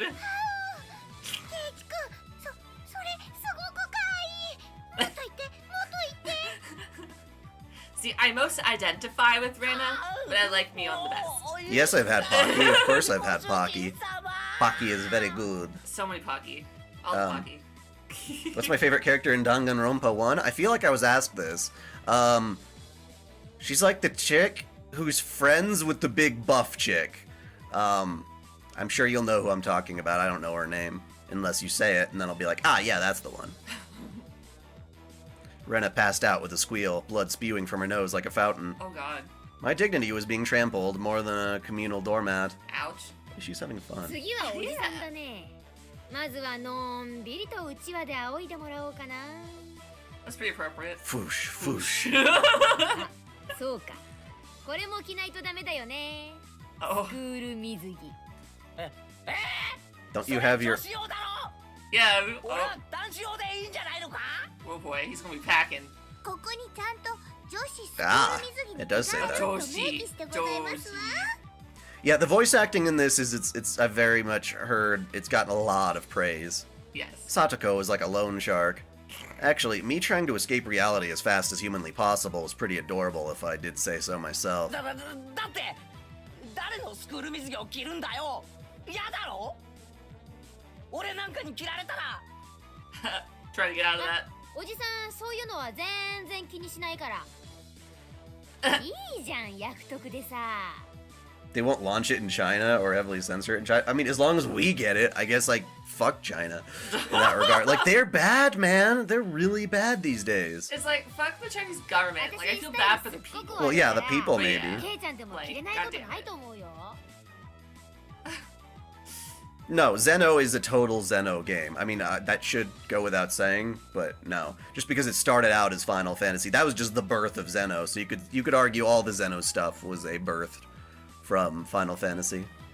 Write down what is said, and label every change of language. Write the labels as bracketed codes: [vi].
[ja] ケイチくん、それすごくかわいい。もっと言って、もっと言って。 [en] See, I most identify with Rena, but I like Mion the best. Yes, I've had Pocky. Of course I've had Pocky. Pocky is very good. So many Pocky. All the Pocky. What's my favorite character in Danganronpa 1? I feel like I was asked this. She's like the chick who's friends with the big buff chick. I'm sure you'll know who I'm talking about. I don't know her name. Unless you say it, and then I'll be like, ah, yeah, that's the one. Rena passed out with a squeal, blood spewing from her nose like a fountain. Oh god. My dignity was being trampled more than a communal doormat. Ouch. She's having fun. [ja] 次はおじさんだねまずはのんびりとうちわで仰いでもらおうかな [en] That's pretty appropriate. Foosh, foosh. [ja] そうかこれも着ないとダメだよね [en] Oh. [ja] クール水着 [en] Don't you have your... [ja] 女子用だろ [en] Yeah. [ja] 俺は男子用でいいんじゃないのか [en] Oh boy, he's gonna be packing. [ja] ここにちゃんと女子スクー [en] Ah, [ja] ル水着の [en] it does say [ja] デ [en] that. [ja] ザインと明記してございますわ。 [en] Yeah, the voice acting in this is, it's I've very much heard it's gotten a lot of praise. Yes. Satoko is like a loan shark. Actually, me trying to escape reality as fast as humanly possible is pretty adorable if I did say so myself. [ja] だって誰のスクール水着を着るんだよ嫌だろ俺なんかに着られたら [en] Trying to get out of that. [ja] おじさんそういうのは全然気にしないからいいじゃん役得でさ [en] they won't launch it in China or heavily censor it in China. I mean, as long as we get it, I guess, like, fuck China in that regard. Like, they're bad, man. They're really bad these days. It's like, fuck the Chinese government. Like, I feel bad for the people. Well, yeah, the people, But maybe. yeah. [ja] ケイちゃんでも着れないことないと思うよ。 [en] No, Zeno is a total Zeno game. I mean, that should go without saying, but no. Just because it started out as Final Fantasy, that was just the birth of Zeno. So you could argue all the Zeno stuff was a birth from Final Fantasy.